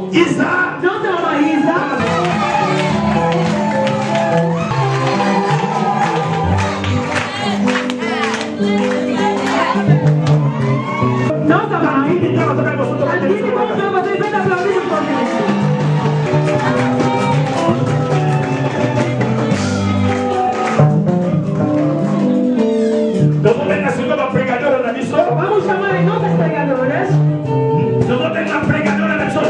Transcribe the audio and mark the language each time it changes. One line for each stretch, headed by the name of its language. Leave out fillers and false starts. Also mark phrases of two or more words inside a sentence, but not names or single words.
French: Isa. Non c'est maman Isa. Non ça va.
Portuguese: Vamos chamar as nossas pregadoras.
Spanish: Nosotros tenemos una pregadora de Jesús.